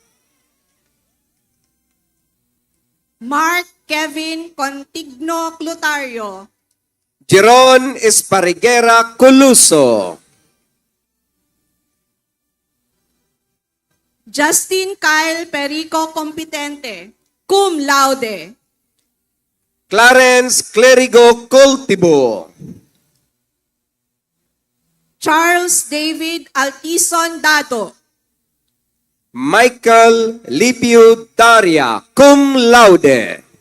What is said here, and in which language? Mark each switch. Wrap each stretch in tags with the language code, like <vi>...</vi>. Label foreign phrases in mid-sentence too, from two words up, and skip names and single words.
<en>Mark Kevin Contigno Clutario. Jeron Espariguera Coluso. Justin Kyle Perico Competente,</en> <la>cum laude.</la> <en>Clarence Clerigo Cultibo. Charles David Altison Dado. Michael Lipio Daria,</en> <la>cum laude.</la>